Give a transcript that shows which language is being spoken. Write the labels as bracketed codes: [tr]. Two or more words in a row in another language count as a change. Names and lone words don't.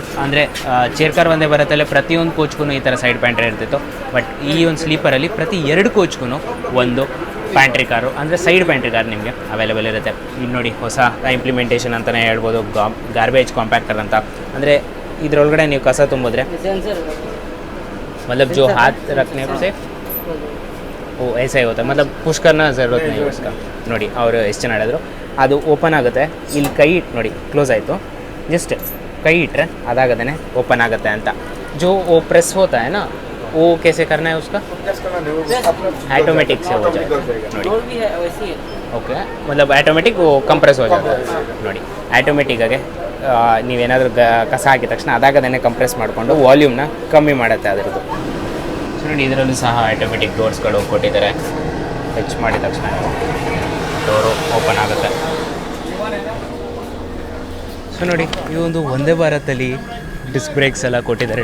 [kn] ಅಂದರೆ [en] chair car [kn] ವಂದೇ ಭಾರತಲ್ಲೇ ಪ್ರತಿಯೊಂದು ಕೋಚ್ಗೂ ಈ ಥರ [en] side pantry [kn] ಇರ್ತಿತ್ತು. ಬಟ್ ಈ ಒಂದು ಸ್ಲೀಪರಲ್ಲಿ ಪ್ರತಿ 2 ಕೋಚ್ಗೂ ಒಂದು [en] pantry car, [kn] ಅಂದರೆ [en] side pantry car [kn] ನಿಮಗೆ ಅವೈಲೇಬಲ್ ಇರುತ್ತೆ. ಇಲ್ಲಿ ನೋಡಿ ಹೊಸ ಇಂಪ್ಲಿಮೆಂಟೇಷನ್ ಅಂತಲೇ ಹೇಳ್ಬೋದು, [en] garbage compactor [kn] ಅಂತ. ಅಂದರೆ ಇದರೊಳಗಡೆ ನೀವು ಕಸ ತುಂಬಿದ್ರೆ [hi] मतलब जो हाथ रखने से वो ऐसा ही होता है, मतलब पुश करना ज़रूरत नहीं है उसका. [kn] ನೋಡಿ ಅವರು ಎಷ್ಟು ಚೆನ್ನಾಗಿ ಹೇಳಿದ್ರು. ಅದು ಓಪನ್ ಆಗುತ್ತೆ. ಇಲ್ಲಿ ಕೈ ನೋಡಿ ಕ್ಲೋಸ್ ಆಯಿತು, ಜಸ್ಟ್ ಕೈ ಇಟ್ಟರೆ ಅದಾಗದೇ ಓಪನ್ ಆಗುತ್ತೆ ಅಂತ. [hi] जो वो प्रेस होता है ना, वो कैसे करना है उसका, ऑटोमेटिक से हो जाएगा. [kn] ನೋಡಿ ಓಕೆ, [hi] मतलब ऑटोमेटिक वो कंप्रेस हो जाता है. [kn] ನೋಡಿ ಆಟೋಮೆಟಿಕ್ ಆಗಿ ನೀವೇನಾದರೂ ಕಸ ಹಾಕಿದ ತಕ್ಷಣ ಅದಾಗದೇ ಕಂಪ್ರೆಸ್ ಮಾಡಿಕೊಂಡು ವಾಲ್ಯೂಮ್ನ ಕಮ್ಮಿ ಮಾಡುತ್ತೆ ಅದರದ್ದು. ಸೊ ನೋಡಿ, ಇದರಲ್ಲೂ ಸಹ [en] automatic doors [kn] ಕೊಟ್ಟಿದ್ದಾರೆ. ಟಚ್ ಮಾಡಿದ ತಕ್ಷಣ ಡೋರು ಓಪನ್ ಆಗುತ್ತೆ. ಸೊ ನೋಡಿ, ಈ ಒಂದು ವಂದೇ ಭಾರತಲ್ಲಿ [en] disc brakes [kn] ಎಲ್ಲ ಕೊಟ್ಟಿದ್ದಾರೆ.